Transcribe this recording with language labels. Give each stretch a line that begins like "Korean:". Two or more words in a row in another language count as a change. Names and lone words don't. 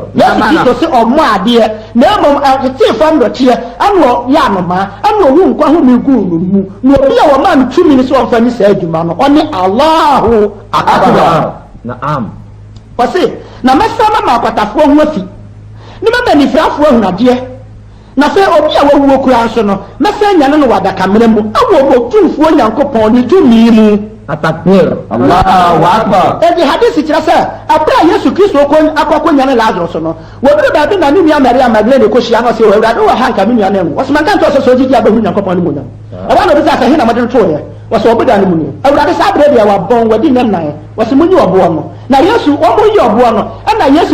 Akan: Yesu Kristo sɛ ɔmmɔ adeɛ na mmom ɛte fam dɔteɛ ano yɛ anoma ano ɔhu nkwa ho gu no mu na obi a wɔma no tumi ne sɛ ɔmfa ne saa adwuma no ɔne
Arabic: الله أكبر.
Akan: Naam. Wɔse na mɛsa ma akwatafoɔ ho afi ne mɛma nifirafoɔ ahunadeɛ na sɛ obi a wawuo kura nso no mɛsa nyane no wadakamena mu awɔ otumfoɔ Nyankopɔn ne tumi mu.
Arabic: Atakbir. الله أكبر.
Akan: Edi hadisi kyerɛ sɛ abra Yesu Kristo akɔkɔ nyane Lazarus no wɔbere baabi na ne nua Maria Magdalene kɔhyia no sɛ Awurade wɔ ha nka me nua no ngu wɔsɛ manka ntɔ sɛ sɛ ogidi abɛhu Nyankopɔn no mu nyam ɛwa na obi sɛ asɛ hena mɔde no toɔyɛ wɔsɛ ɔbɛda no mu ni Awurade saa berɛ deɛ wabɔn wadi ne nan wɔsɛ munyi ɔboɔ no na Yesu wɔmo yi ɔboɔ no ɛna Yesu